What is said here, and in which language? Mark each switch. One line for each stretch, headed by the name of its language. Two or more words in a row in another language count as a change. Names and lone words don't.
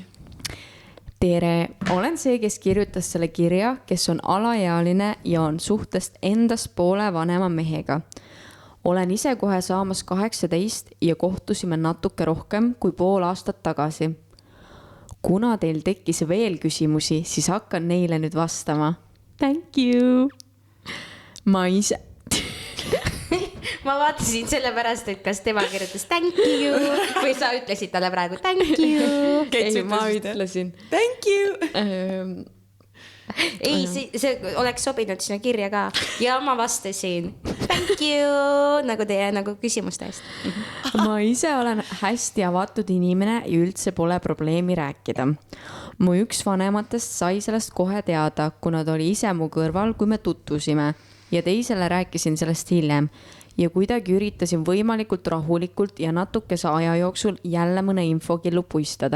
Estonian: Tere, olen see, kes kirjutas selle kirja, kes on alaealine ja on suhtest endast poole vanema mehega. Olen ise kohe saamas 18 ja kohtusime natuke rohkem kui pool aastat tagasi. Kuna teil tekkis veel küsimusi, siis hakkan neile nüüd vastama.
English: Thank you.
Estonian: Ma ise... Ma vaatasin selle pärast, et kas tema kirjutas
English: thank you
Estonian: või sa ütlesid talle praegu
English: thank you.
Estonian: Ei, ma ütlesin.
English: Thank you.
Estonian: Ei, see oleks sobinud sinna kirja ka. Ja ma vastasin
English: thank you
Estonian: nagu teie nagu küsimuste eest. Ma ise olen hästi avatud inimene ja üldse pole probleemi rääkida. Mu üks vanematest sai sellest kohe teada, kuna ta oli ise mu kõrval, kui me tutvusime ja teisele rääkisin sellest hiljem ja kuidagi üritasin võimalikult rahulikult ja natukese aja jooksul jälle mõne infokillu puistada.